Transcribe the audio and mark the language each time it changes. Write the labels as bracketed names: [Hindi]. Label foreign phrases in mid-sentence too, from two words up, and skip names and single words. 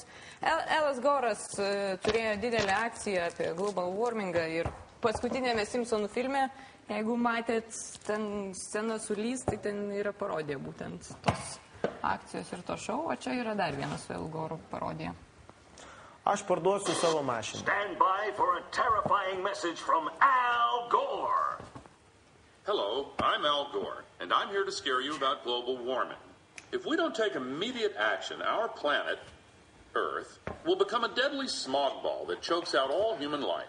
[Lithuanian] Elas Goras turėjo didelę akciją apie [English] global warmingą [Lithuanian] ir paskutinėme Simpsonų filme, jeigu matėt ten sceną su Lys, tai ten yra parodija būtent tos akcijos ir to šou, o čia yra dar vienas su El Goru parodija. Aš parduosiu savo mašiną. [English] Stand by for a terrifying message from Al Gore. Hello, I'm Al Gore, and I'm here to scare you about global warming. If we don't take immediate action, our planet, Earth, will become a deadly smog ball that chokes out all human life.